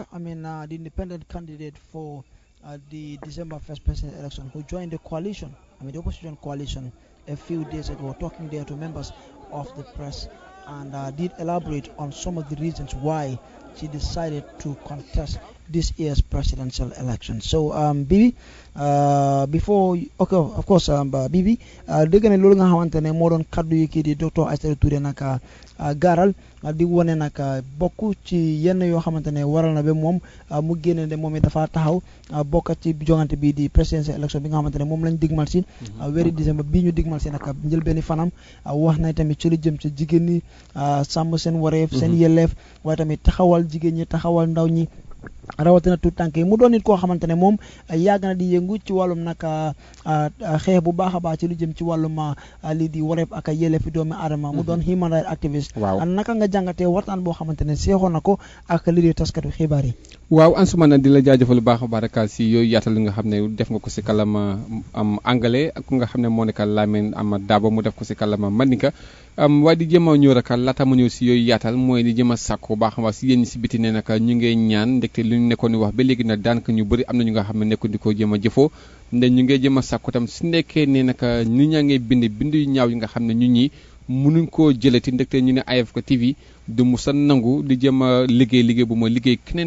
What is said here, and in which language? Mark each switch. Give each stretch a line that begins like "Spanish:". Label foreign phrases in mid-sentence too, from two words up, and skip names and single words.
English: The independent candidate for the December 1st presidential election, who joined the coalition, the opposition coalition, a few days ago, talking there to members of the press, and did elaborate on some of the reasons why she decided to contest this year's presidential election. So, Bibi, of course, Bibi,
Wolof: dégg nga loolu nga xamante ne moo doon kaddu yi kii di docteur Aissatou Touré naka gaaral di wane naka bokk ci yenn yoo xamante ne waral na ba moom mu génne ne moom it dafa taxaw bokk ci jongante bi di
English: presidential election
Wolof: bi nga xamante ne moom lañ digmal si weeri décembre bii ñu digmal si naka njël benn fanam wax na tamit ci lu jëm ci jigéen ñi sàmm seen wareef seen yelleef waaye tamit taxawal jigéen ñi taxawal ndaw ñi rawatina tout tànk yi mu doon nit koo xamante ne moom yàgg na di yëngu ci wàllum nag xeex bu baax a baax ci lu jëm ci wàllum lii di wareef ak yelleefi doomi aadama mu doon
English: human rights activist.
Wolof: waaw naka nga jàngatee waxtaan boo xamante ne seexoon na ko ak lii di taskatu xibaar yi. waaw Ansoumana di la jaajëfal lu baax a baax rek si yooyu yaatal li nga xam ne def nga ko si kàllaama anglais ak ku nga xam ne moo nekk Lamine Dabo mu def ko si kàllaama Mandinka waaye di jëm a ñëw rek laata ma ñëw si yooyu yaatal mooy di jëm a sàkku baax a baax si yéen ñi si biti ne nag ñu ngee ñaan ndekte lu ñu nekkoon di wax ba léegi nag daanaka ñu bëri am na ñu nga xam ne nekkoon di ko jëm a jëfoo nde ñu ngee jëm a sàkku tam su nekkee ne nag nit ñaa ngee bind yu ñaaw yi nga xam ne ñu ñi mënuñ koo jëlati ndekte ñu ne AFK TV du musa nangu di jëm a liggéey bu ma liggéey keneen di